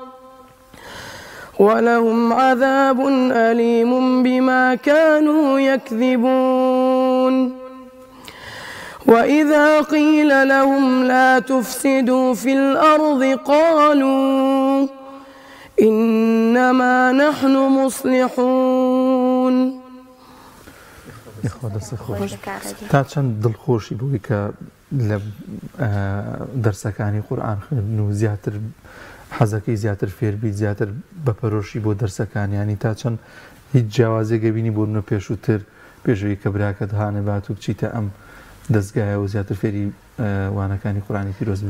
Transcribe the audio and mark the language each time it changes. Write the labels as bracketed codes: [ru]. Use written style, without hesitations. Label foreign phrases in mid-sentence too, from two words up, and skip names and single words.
[ar] ولهم عذاب أليم بما كانوا يكذبون وإذا قيل لهم لا تفسدوا في الأرض قالوا إنما نحن مصلحون. [ckb] تا چەند دڵخۆشی بووی کە لە دەرسەکانی قورئان خوێندن و زیاتر حەزەکەی زیاتر فێربیت زیاتر بەپەرۆشی بۆ دەرسەکانیانی تا چەند هیچ جیاوازێک بینی بۆ نە پێشووتر پێشەوەی کە براکەت هانەبات و بچیتە ئەم دەستگایە و زیاتر فێری وانەکانی قورئانی پیرۆز ببیت؟